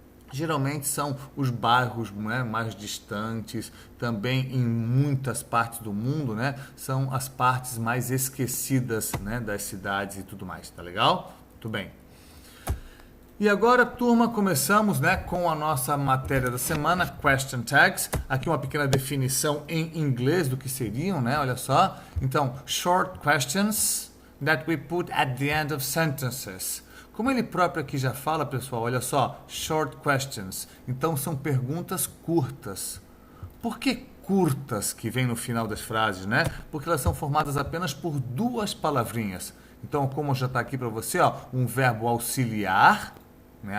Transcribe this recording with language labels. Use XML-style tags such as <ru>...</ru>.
<pt>Geralmente são os bairros, né, mais distantes, também em muitas partes do mundo, né, são as partes mais esquecidas, né, das cidades e tudo mais, tá legal? Muito bem. E agora, turma, começamos, né, com a nossa matéria da semana, Question Tags. Aqui uma pequena definição em inglês do que seriam, né, olha só.</pt> <en>Então, short questions that we put at the end of sentences.</en> <pt>Como ele próprio aqui já fala, pessoal, olha só,</pt> <en>short questions.</en> <pt>Então, são perguntas curtas. Por que curtas que vem no final das frases, né? Porque elas são formadas apenas por duas palavrinhas. Então, como já está aqui para você, ó, um verbo auxiliar, né?</pt>